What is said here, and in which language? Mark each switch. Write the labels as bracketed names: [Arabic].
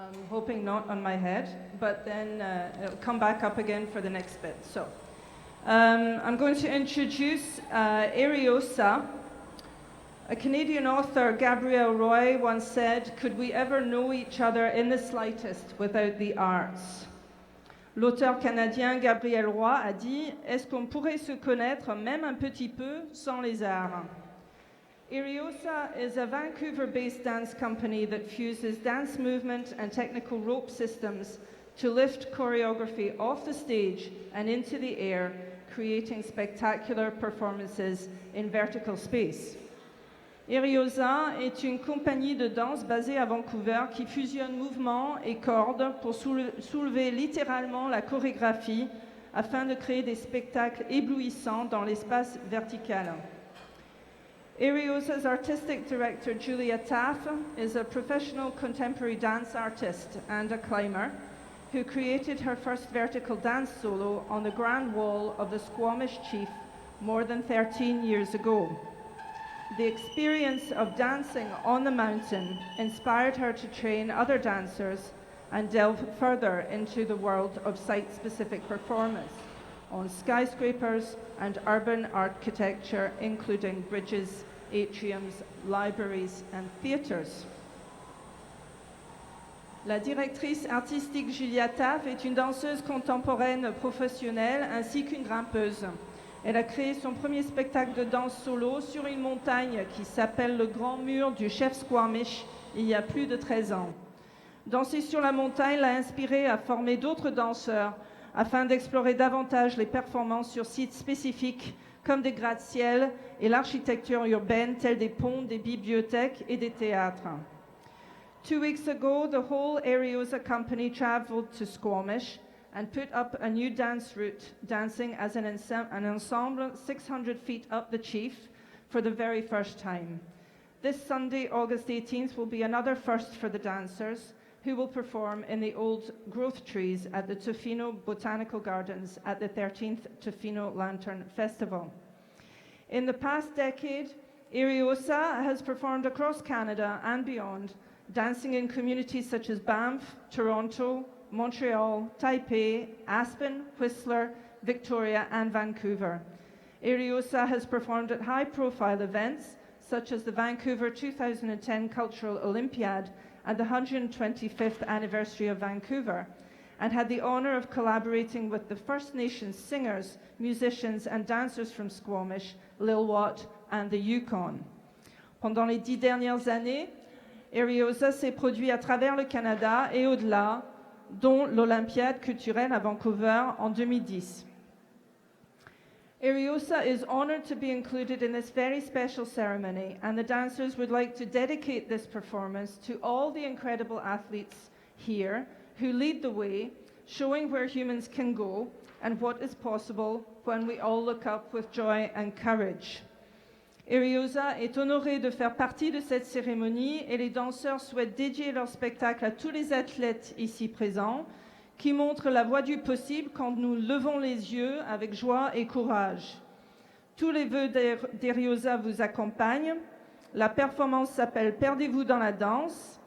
[English] Hoping not on my head, but then it'll come back up again for the next bit. So, I'm going to introduce Ariosa. A Canadian author, Gabrielle Roy, once said, "Could we ever know each other in the slightest without the arts?" [French] L'auteur canadien Gabriel Roy a dit, est-ce qu'on pourrait se connaître même un petit peu sans les arts? [English] Ariosa is a Vancouver-based dance company that fuses dance movement and technical rope systems to lift choreography off the stage and into the air, creating spectacular performances in vertical space. [French] Ariosa est une compagnie de danse basée à Vancouver qui fusionne mouvements et cordes pour soulever littéralement la chorégraphie afin de créer des spectacles éblouissants dans l'espace vertical. [English] Ariosa's artistic director, Julia Taff, is a professional contemporary dance artist and a climber who created her first vertical dance solo on the Grand Wall of the Squamish Chief more than 13 years ago. The experience of dancing on the mountain inspired her to train other dancers and delve further into the world of site-specific performance on skyscrapers and urban architecture, including bridges, atriums, libraries, and theatres. [French] La directrice artistique Julia Taff est une danseuse contemporaine professionnelle ainsi qu'une grimpeuse. Elle a créé son premier spectacle de danse solo sur une montagne qui s'appelle le Grand Mur du Chef Squamish il y a plus de 13 ans. Danser sur la montagne l'a inspirée à former d'autres danseurs afin d'explorer davantage les performances sur sites spécifiques comme des gratte-ciel et l'architecture urbaine telle des ponts, des bibliothèques et des théâtres. [English] 2 weeks ago, the whole Ariosa company traveled to Squamish and put up a new dance route, dancing as an ensemble 600 feet up the Chief for the very first time. This Sunday, August 18th, will be another first for the dancers, who will perform in the old growth trees at the Tofino Botanical Gardens at the 13th Tofino Lantern Festival. In the past decade, Ariosa has performed across Canada and beyond, dancing in communities such as Banff, Toronto, Montreal, Taipei, Aspen, Whistler, Victoria, and Vancouver. Ariosa has performed at high-profile events such as the Vancouver 2010 Cultural Olympiad and the 125th anniversary of Vancouver, and had the honor of collaborating with the First Nations singers, musicians, and dancers from Squamish, Lil'wat, and the Yukon. [French] Pendant les 10 dernières années, Ariosa s'est produit à travers le Canada et au-delà, dont l'Olympiade culturelle à Vancouver en 2010. [English] Ariosa is honored to be included in this very special ceremony, and the dancers would like to dedicate this performance to all the incredible athletes here who lead the way, showing where humans can go and what is possible when we all look up with joy and courage. [French] Ariosa est honorée de faire partie de cette cérémonie et les danseurs souhaitent dédier leur spectacle à tous les athlètes ici présents qui montrent la voie du possible quand nous levons les yeux avec joie et courage. Tous les vœux d'Ariosa vous accompagnent. La performance s'appelle Perdez-vous dans la danse.